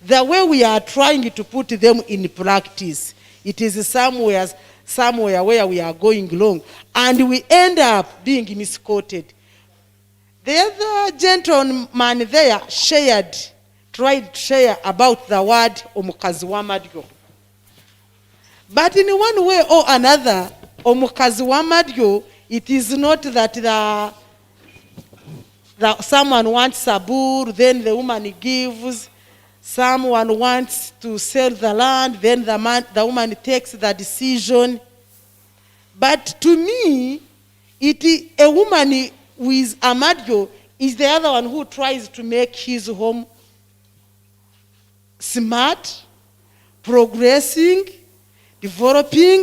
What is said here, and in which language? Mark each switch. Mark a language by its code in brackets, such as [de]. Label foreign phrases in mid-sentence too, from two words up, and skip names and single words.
[en] the way we are trying to put them in practice, it is somewhere where we are going wrong, and we end up being misquoted. The other gentleman there tried to share about the word [lg] omukazi w'amadyo. [en] But in one way or another, [lg] omukazi w'amadyo, [en] it is not that someone wants a bull, then the woman gives. Someone wants to sell the land, then the woman takes the decision. But to me, a woman with a madyo is the other one who tries to make his home smart, progressing, developing.